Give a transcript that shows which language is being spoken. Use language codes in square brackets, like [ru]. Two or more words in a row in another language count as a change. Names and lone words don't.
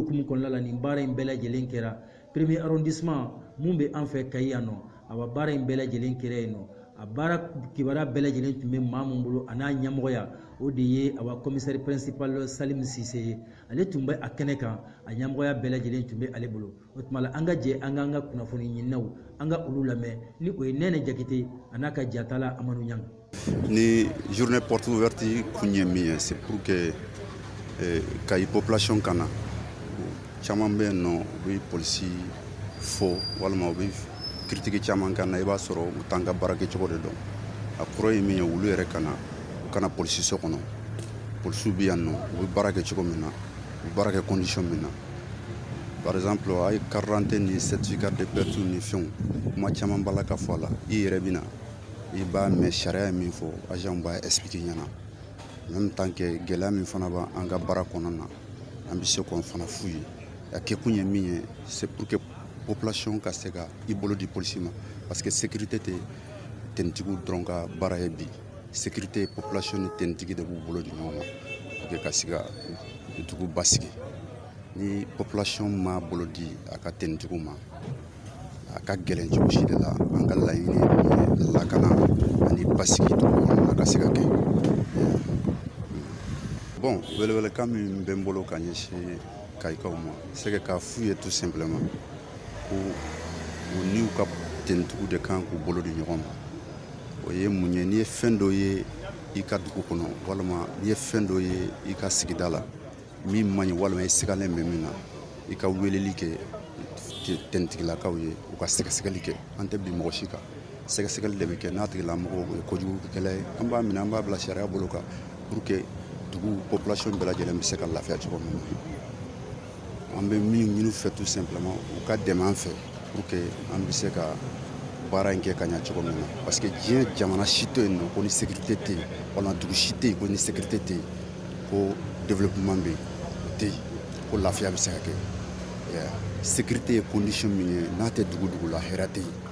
[bm] hukumu kɔnɔna la nin baara in bɛɛ lajɛlen kɛra [fr] premier arrondissement [bm] mun bɛ an fɛ Kayi yan nɔ awa baara in bɛɛ lajɛlen kɛra yen nɔ a baara kibaruya bɛɛ lajɛlen tun bɛ maa mun bolo a n'a ɲɛmɔgɔya o de ye awa [fr] commissaire principal [bm] Salim Sise ye ale tun bɛ a kɛnɛ kan a ɲɛmɔgɔya bɛɛ lajɛlen tun bɛ ale bolo o tuma la an ka jɛ an k'an ka kunnafoni ɲininaw an ka olu lamɛn ni o ye Nɛnɛ Jakite a n'a ka jatala Amadu Ɲang. Ni [fr] journée porte ouverte [bm] kun ye min ye [fr] c'est pour que [bm] Kayi population kana caman bɛ yen nɔ u bɛ polisi fo walima u bɛ critique caman kan na i b'a sɔrɔ u t'an ka baara kɛcogo de dɔn a kɔrɔ ye min ye olu yɛrɛ kana u kana polisi so kɔnɔ polisiw bɛ yan nɔ u bɛ baara kɛ cogo min na u bɛ baara kɛ condition min na [fr] par exemple [bm] a ye [fr] carte d'identité [bm] ni [fr] certificat de perte [bm] ni fɛnw kuma caman b'a la ka fɔ a la i yɛrɛ bɛ na i b'a mɛn sariya ye min fɔ agent b'a expliquer ɲɛna [fr] même temps que [bm] gɛlɛya min fana b'an ka baara kɔnɔna na an bɛ se k'o fana f'u ye a kɛkun ye min ye [fr] c'est pour que [bm] population ka se ka i bolo di polisi ma [fr] parce que sécurité [bm] tɛ tenitigiw dɔrɔn ka baara ye bi [fr] sécurité population [bm] ni tenitigi de b'u bolo di ɲɔgɔn ma [fr] pour que [bm] ka se ka dugu basigi ni population ma bolo di a ka tenitigiw ma a ka gɛlɛn cogo si de la an ka laɲini ye lakana ani basigi dugu kɔnɔ a ka se ka kɛ bon welewelekan min bɛ n bolo ka ɲɛsin kayikaw ma [fr] c'est que [bm] k'a f'u ye [fr] tout simplement [bm] ko u ni u ka tenitigiw de kan k'u bolo di ɲɔgɔn ma o ye mun ye n'i ye fɛn dɔ ye i ka dugu kɔnɔ walima n'i ye fɛn dɔ ye i ka sigida la min man ɲi walima i sigalen bɛ min na i ka weleli kɛ tenitigilakaw ye u ka sɛgɛsɛgɛli kɛ an tɛ bi mɔgɔ si kan sɛgɛsɛgɛli de bɛ kɛ n'a tigilamɔgɔ ye kojugukɛla ye an b'a minɛ an b'a bila sariya bolo kan [fr] pour que [bm] dugu population bɛɛ lajɛlen bɛ se ka lafiya cogo min na an bɛ min ɲini u fɛ [fr] tout simplement [bm] u ka dɛmɛ an fɛ [fr] pour que [bm] an bɛ se ka baara in kɛ ka ɲɛ cogo min na [fr] parce que [bm] diɲɛ jamana si tɛ yen nɔ ko ni sécurité tɛ yen walima dugu si tɛ yen ko ni sécurité tɛ yen ko développement bɛ yen o tɛ yen ko lafiya bɛ se ka kɛ sécurité ye condition min ye n'a tɛ dugu la hɛrɛ tɛ yen